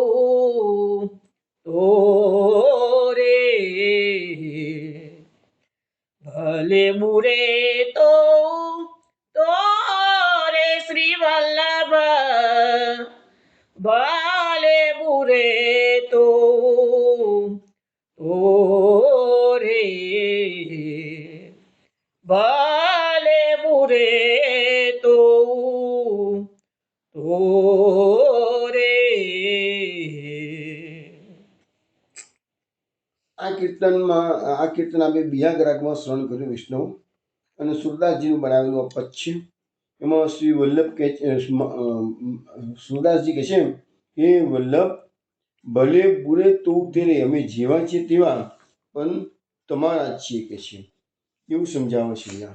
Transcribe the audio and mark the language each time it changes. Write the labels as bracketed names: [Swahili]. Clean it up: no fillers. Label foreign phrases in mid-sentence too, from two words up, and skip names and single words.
[Hindi] रे, भले बुरे तो रे श्री वल्लभ, भले बुरे तो रे, भले बुरे तो रे. [Gujarati] આ કીર્તન આપણે બિહાગ રાગમાં શ્રવણ કર્યું વૈષ્ણવ, અને સુરદાસજીનું બનાવેલું આ પદ છે. એમાં શ્રી વલ્લભ કહે છે, સુરદાસજી કહે છે, હે વલ્લભ, [Hindi] भले बुरे तो तेरे, [Gujarati] અમે જેવા છીએ તેવા પણ તમારા જ છીએ કે છે, એવું સમજાવે છે અહીંયા.